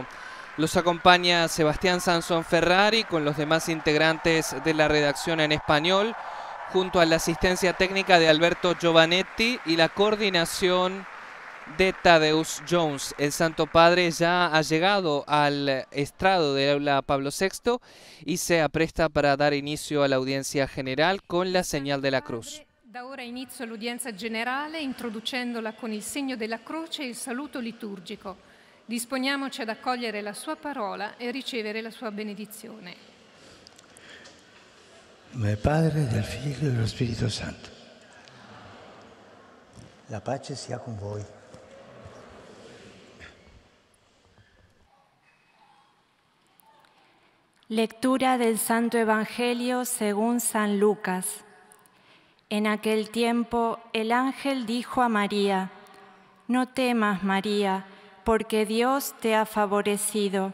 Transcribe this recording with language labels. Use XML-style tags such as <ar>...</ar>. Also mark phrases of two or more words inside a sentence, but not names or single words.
<es>Los acompaña Sebastián Sansón Ferrari con los demás integrantes de la redacción en español, junto a la asistencia técnica de Alberto Giovanetti y la coordinación de Tadeusz Jones. El Santo Padre ya ha llegado al estrado del Aula Pablo VI y se apresta para dar inicio a la audiencia general con la señal de la cruz.</es> <it>Da ora inizio l'udienza generale introducendola con il segno della croce e il saluto liturgico. Disponiamoci ad accogliere la sua parola e ricevere la sua benedizione. Nel Padre, del Figlio e dello Spirito Santo. La pace sia con voi.</it> <es>Lectura del Santo Evangelio según San Lucas. En aquel tiempo el ángel dijo a María: «No temas, María, porque Dios te ha favorecido.</es>